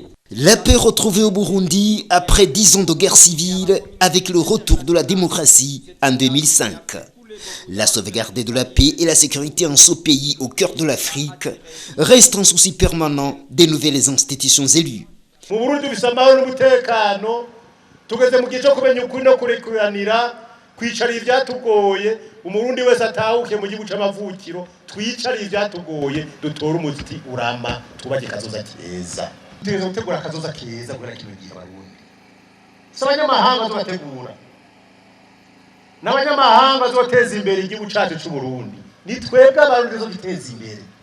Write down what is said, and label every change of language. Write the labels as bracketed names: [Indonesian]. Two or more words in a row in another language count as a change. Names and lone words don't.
[French] La paix retrouvée au Burundi après 10 ans de guerre civile avec le retour de la démocratie en 2005. La sauvegarde de la paix et la sécurité en ce pays au cœur de l'Afrique reste un souci permanent des nouvelles institutions élues. [Rundi] Mu Burundi dufise amahoro n'umutekano tugeze mu gihe cyo kumenya ukuri no kurekuranira kwicara ivyatugoye umurundi wese atahuke mu gihugu c'amavukiro twicare ivyatugoye dutora umuziki urama tubake kazoza keza tutegereza gutegura kazoza keza kubera kino gihe abarundi s'abanyamahanga bazobategura n'abanyamahanga bazoteza imbere igihugu cacu c'u Burundi ni twebwe abarundi bazogiteza imbere